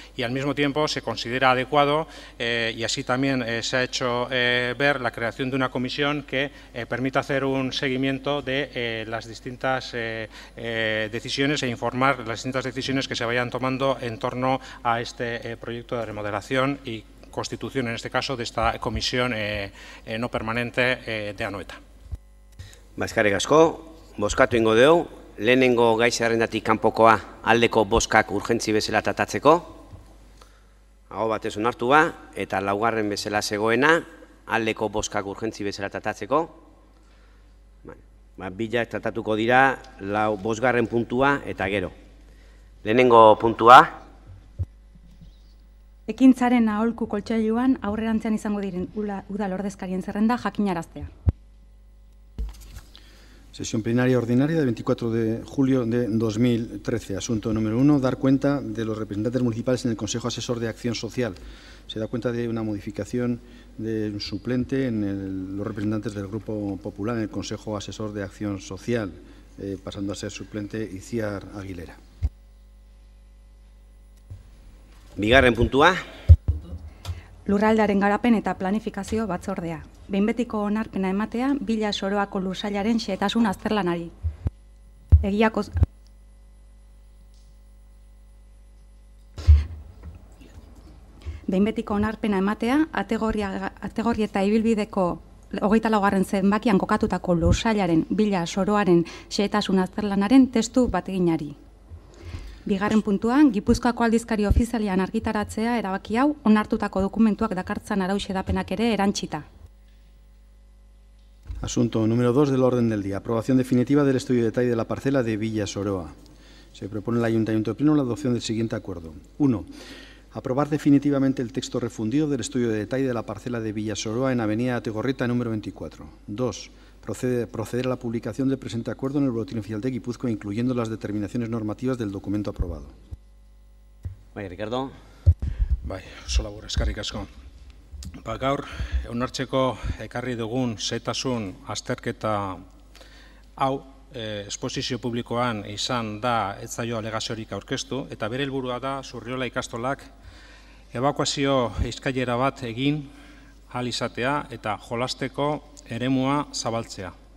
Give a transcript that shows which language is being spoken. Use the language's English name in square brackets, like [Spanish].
[Spanish] Y al mismo tiempo se considera adecuado, y así también se ha hecho ver, la creación de una comisión que permita hacer un seguimiento de las distintas decisiones e informar las distintas decisiones que se vayan tomando en torno a este proyecto de remodelación y constitución, en este caso, de esta comisión no permanente de Anoeta. [Basque] Eskerrik asko, bozkatu ingo dugu, lehenengo gai zerrendatik kanpokoa aldeko bozkak urgentzi bezala tratatzeko. Aho batez onartu ba, eta laugarren bezala zegoena, aldeko bozkak urgentzi bezala tratatzeko. Bilak tratatuko dira bosgarren puntua eta gero. Lehenengo puntua. Ekintzaren aholku koltxailuan aurrerantzean izango diren udal ordezkarien zerrenda jakinaraztea. [Spanish] Sesión plenaria ordinaria del 24 de julio de 2013. Asunto número 1, dar cuenta de los representantes municipales en el Consejo Asesor de Acción Social. Se da cuenta de una modificación de un suplente en los representantes del Grupo Popular en el Consejo Asesor de Acción Social, pasando a ser suplente Itziar Aguilera. [Basque] Bigarren puntua. Lurraldearen garapen eta planifikazio batzordea. Behin betiko onarpena ematea, Bila Soroako lursailaren xehetasun azterlanari. Behin betiko onarpena ematea, ategorri eta ibilbideko 24. zenbakian kokatutako lursailaren Bila Soroaren xehetasun azterlanaren testu bateginari. Bigarren puntuan, Gipuzkoako aldizkari ofizialean argitaratzea erabaki hau onartutako dokumentuak dakartzan arau xedapenak ere erantsita. [Spanish] Asunto número 2 del orden del día. Aprobación definitiva del estudio de detalle de la parcela de Villa Soroa. Se propone al Ayuntamiento de Pleno la adopción del siguiente acuerdo. 1. Aprobar definitivamente el texto refundido del estudio de detalle de la parcela de Villa Soroa en Avenida Ategorreta número 24. 2. Proceder a la publicación del presente acuerdo en el Boletín Oficial de Guipúzcoa, incluyendo las determinaciones normativas del documento aprobado. Ricardo. [Basque] Oso labur, eskerrik asko. Gaur, onartzeko ekarri dugun zehetasun azterketa hau esposizio publikoan izan da ez zaio alegaziorik aurkeztu, eta bere helburua da Zurriola ikastolak ebakuazio eskailera bat egin ahal izatea eta jolasteko eremua zabaltzea.